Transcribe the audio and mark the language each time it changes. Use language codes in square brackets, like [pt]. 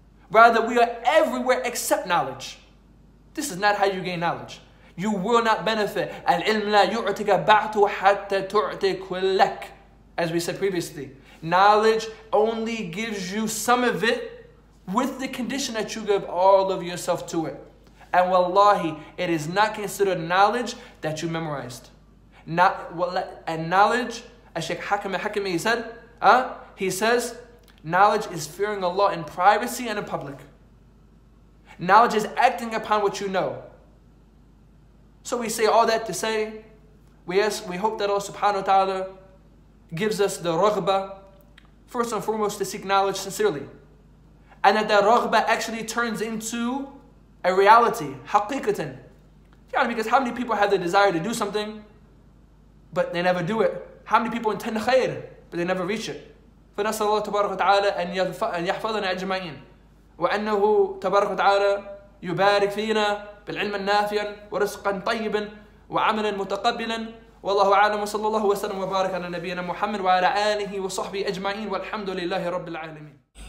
[en] Rather, we are everywhere except knowledge. This is not how you gain knowledge. You will not benefit. [ar] العلم لا يعطيك بعته حتى تعطي كلك. [en] As we said previously, knowledge only gives you some of it with the condition that you give all of yourself to it. And wallahi, it is not considered knowledge that you memorized. And knowledge, as Shaykh Hakim al-Hakimi he says, knowledge is fearing Allah in privacy and in public. Knowledge is acting upon what you know. So we say all that to say, we hope that Allah subhanahu wa ta'ala gives us the raghbah, first and foremost to seek knowledge sincerely. And that the raghbah actually turns into a reality, haqiqatan. Because how many people have the desire to do something, but they never do it? How many people intend khair, but they never reach it? [ar] فنسأل الله تبارك وتعالى أن يحفظنا أجمعين وأنه تبارك وتعالى يبارك فينا بالعلم النافع ورزقا طيبا وعملا متقبلا والله أعلم وصلى الله وسلم وبارك على نبينا محمد وعلى آله وصحبه أجمعين والحمد لله رب العالمين.